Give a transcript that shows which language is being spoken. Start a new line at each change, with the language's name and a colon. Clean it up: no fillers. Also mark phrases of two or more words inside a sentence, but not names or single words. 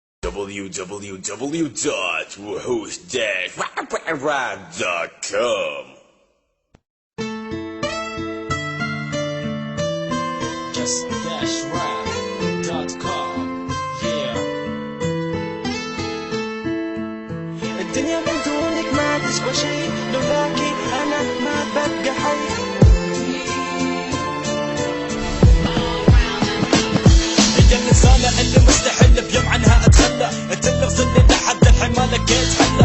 English: www.wuxush-rap.com. just-rap.com. Yeah.
Arabic: الدنيا من دونك ما تسوى شيء، لولاكي أنا ما ببقى حي. هي الإنسانة اللي مستحيل بيوم عنها أتخلى، تلغ ظلي لحد الحين ما لقيت حلة.